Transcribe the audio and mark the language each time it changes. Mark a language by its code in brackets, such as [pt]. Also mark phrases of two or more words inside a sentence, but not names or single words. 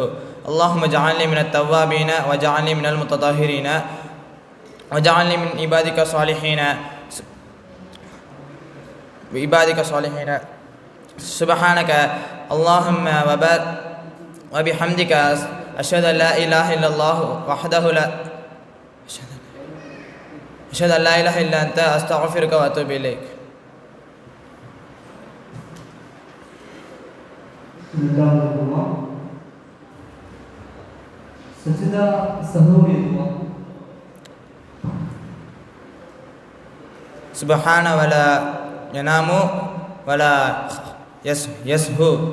[ar] اللهم اجعلني من التوابين واجعلني من المتطهرين وجعلني من عبادك الصالحين سبحانك اللهم وبحمدك أشهد أن لا إله إلا الله وحده لا أشهد ألا إله إلا أنت أستغفرك وأتوب إليك. [ta] இரண்டாவது துவா சஜ்தா சஹூவுடைய துவா. [ar] سبحان ولا ينام ولا يسهو.